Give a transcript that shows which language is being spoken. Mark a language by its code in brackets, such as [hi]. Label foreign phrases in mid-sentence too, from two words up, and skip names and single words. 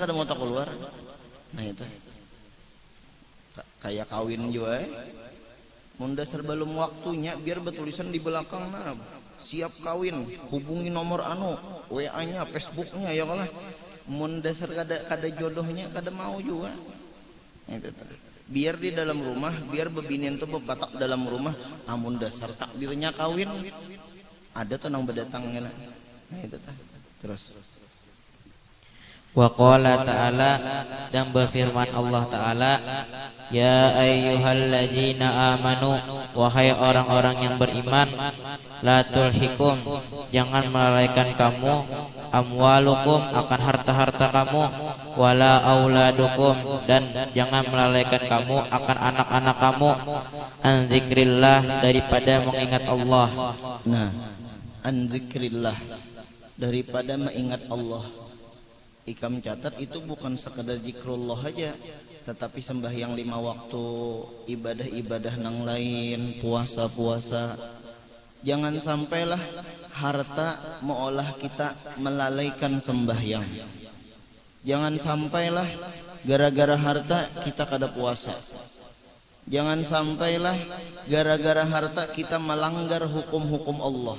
[bjn] kada mau tak keluar nah itu kayak kawin juga mun dasar belum waktunya biar betulisan di belakang nah siap kawin hubungi nomor anu WA-nya Facebooknya ya kalah mun dasar kada jodohnya kada mau juga itu biar di dalam rumah biar bebinian tuh bebatak dalam rumah amun dasar takdirnya kawin ada tenang berdatangnya nah itu terus [ar] وقال تعالى [id] dan berfirman Allah Ta'ala [ar] يا أيها الذين آمنوا [id] wahai orang-orang yang beriman [ar] لا تلهكم [id] jangan melalaikan kamu amwalukum akan harta-harta kamu [ar] ولا أولادكم [id] dan jangan melalaikan kamu akan anak-anak kamu [ar] عن ذكر الله [id] daripada mengingat Allah [bjn] nah [ar] عن ذكر الله [bjn] daripada mengingat Allah ikam catat itu bukan sekadar zikrullah aja tetapi sembahyang 5 waktu ibadah-ibadah nang lain puasa-puasa jangan sampailah harta meolah kita melalaikan sembahyang jangan sampailah gara-gara harta kita kada puasa jangan sampailah gara-gara harta kita melanggar hukum-hukum Allah.